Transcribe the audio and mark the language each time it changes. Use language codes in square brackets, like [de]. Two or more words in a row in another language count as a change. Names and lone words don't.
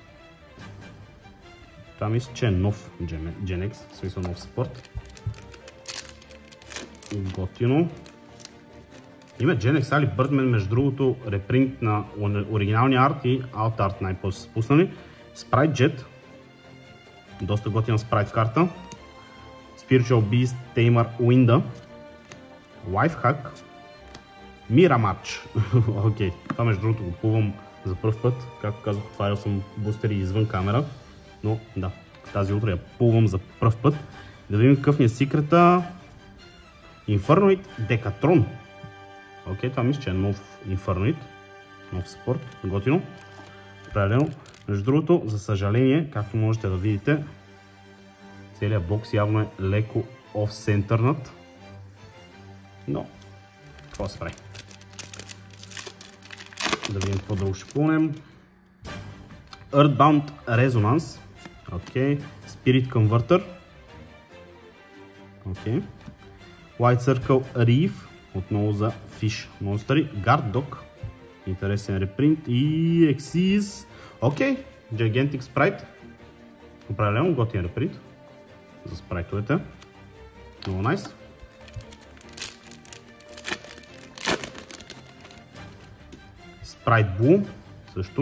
[bg] Това мисля, че е нов GenX, в смисъл нов support. Готино. Има GenX Ali Birdman, между другото, репринт на оригиналния арт и [en] Alt Art [bg] най-после са спуснали. Sprite Jet, доста готина спрайт карта. Spiritual Beast Tamer Winda. Lifehack. Miramatch. Окей, това между другото го пулвам за пръв път. Както казах, отварял съм бустери извън камера. Но да, тази утре я пулвам за пръв път. Да видим какъв ни е секрета. Infernoid Decatron. Окей, това мисля, че е нов Infernoid, нов спорт, готино, правилно. Между другото, за съжаление, както можете да видите, целият бокс явно е леко оф-центърнат. Но, какво се прави? Да видим какво друго ще пълнем. Earthbound Resonance. Окей. Spirit Converter. Окей. White Circle Reef. Отново за Fish монстъри. Guard Dog. Интересен репринт. И Exis. Окей. Gigantic Sprite. Определено готин репринт. За спрайтовете. Много найс. Sprite Blue. Също.